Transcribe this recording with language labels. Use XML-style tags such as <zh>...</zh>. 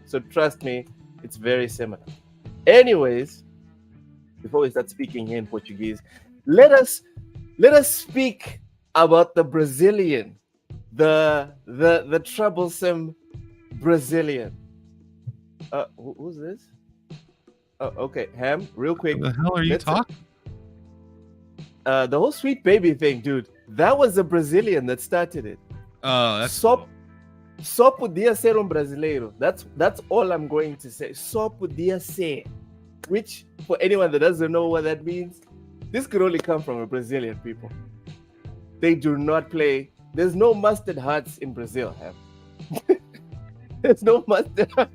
<en>So trust me, it's very similar. Anyways, before we start speaking here in Portuguese, let us speak about the Brazilian, the troublesome Brazilian. Who's this? Oh, okay, Ham, real quick. What the hell are you talking? The whole Sweet Baby thing, dude. That was a Brazilian that started it. Oh, that's</en> <pt>só podia ser brasileiro.</pt> <en>That's all I'm going to say.</en> <pt>Só podia ser.</pt> <en>Which, for anyone that doesn't know what that means, this could only come from a Brazilian people. They do not play. There's no mustard hearts in Brazil. There's no mustard.</en>